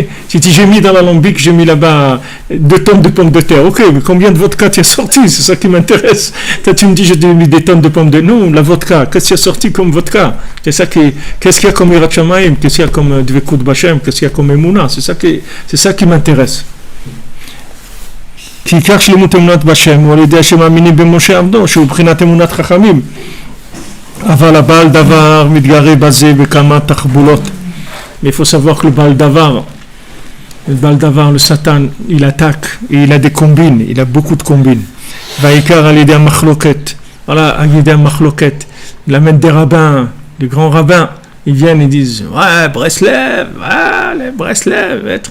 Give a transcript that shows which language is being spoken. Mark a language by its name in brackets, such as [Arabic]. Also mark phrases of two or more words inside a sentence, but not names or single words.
[French] Si j'ai mis dans l'alambic, j'ai mis là-bas 2 tonnes de pommes de terre. Ok, mais combien de vodka tu as sorti? C'est ça qui m'intéresse. Toi, tu me dis, j'ai mis des tonnes de pommes de terre. Non, la vodka, qu'est-ce qui a sorti comme vodka? Qu'est-ce qu'il y a comme [Hebrew] יראת שמים? [French] Qu'est-ce qu'il y a comme [Hebrew] דבקות בהשם? [French] Qu'est-ce qu'il y a comme Emouna? C'est ça qui m'intéresse. [Hebrew] כי כך שלמות אמונת בשם, ועל ידי השם מאמינים במשה עבדו, שהוא בחינת אמונת חכמים. אבל הבעל דבר מתגרה בזה בכמה תחבולות. [French] Mais il faut savoir que le [Hebrew] בעל דבר, [French] le Satan, il attaque, et il a des combines, il a beaucoup de combines. Vaikar à l'idée à Machloket, voilà, à l'idée à Machloket, il amène des rabbins, des grands rabbins, ils viennent et disent, ouais, Breslev, les Breslev, être.